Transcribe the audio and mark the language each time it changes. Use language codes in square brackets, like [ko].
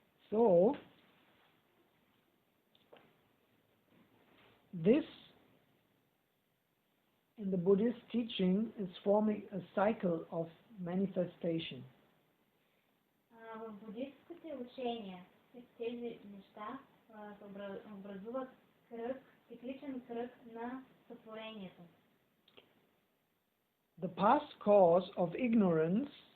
[en] So, this in the Buddhist teaching is forming a cycle of manifestation. [bg] В буддистските учения тези неща образуват кръг, цикличен кръг на сътворението. [en] The past cause of ignorance